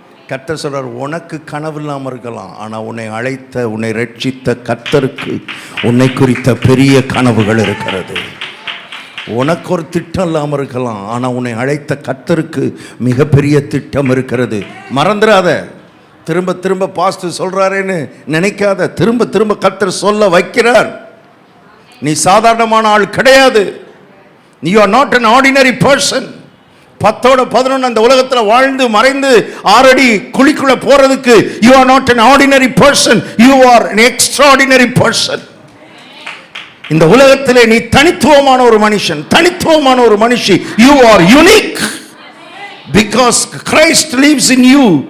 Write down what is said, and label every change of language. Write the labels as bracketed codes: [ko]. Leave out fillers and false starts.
[ta] கர்த்தர் சொல்றார், உனக்கு கனவு இல்லாமல் இருக்கலாம், ஆனால் உன்னை அழைத்த, உன்னை ரட்சித்த கர்த்தருக்கு உன்னை குறித்த பெரிய கனவுகள் இருக்கிறது. உனக்கு ஒரு திட்டம் இல்லாமல் இருக்கலாம், ஆனால் உன்னை அழைத்த கர்த்தருக்கு மிகப்பெரிய திட்டம் இருக்கிறது. மறந்துடாத. திரும்ப திரும்ப பாஸ்டர் சொல்றாரேன்னு நினைக்காத. திரும்ப திரும்ப கர்த்தர் சொல்ல வைக்கிறார். நீ சாதாரணமான ஆள் கிடையாது. [en] You are not an ordinary person. [ta] 10ஓட 11 அந்த உலகத்துல வாழ்ந்து மறைந்து 6 அடி குழிக்குள்ள போறதுக்கு [en] you are not an ordinary person, you are an extraordinary person. [ta] இந்த உலகத்திலே நீ தனித்துவமான ஒரு மனுஷன், தனித்துவமான ஒரு மனுஷி. [en] You are unique because Christ lives in you.